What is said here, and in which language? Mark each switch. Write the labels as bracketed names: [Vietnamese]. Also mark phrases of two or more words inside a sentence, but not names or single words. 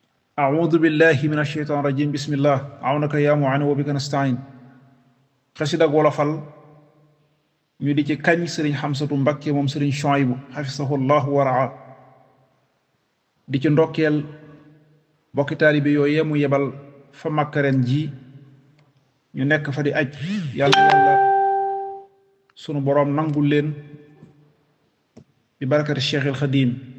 [Arabic] أعوذ بالله من الشيطان الرجيم بسم الله عونك يا معين وبك نستعين [Wolof] xasida ak wolofal ñu di ci kañ sëriñ Xamsatu Mbakke moom sëriñ Chouaïbou [Arabic] حفظه الله [Wolof] waraa di ci ndokkeel bokki taalibe yooyee mu yebal fa Makka ren ji ñu nekk fa di aj yàlla sunu boroom nangul leen bi barakati Cheikhil Xadim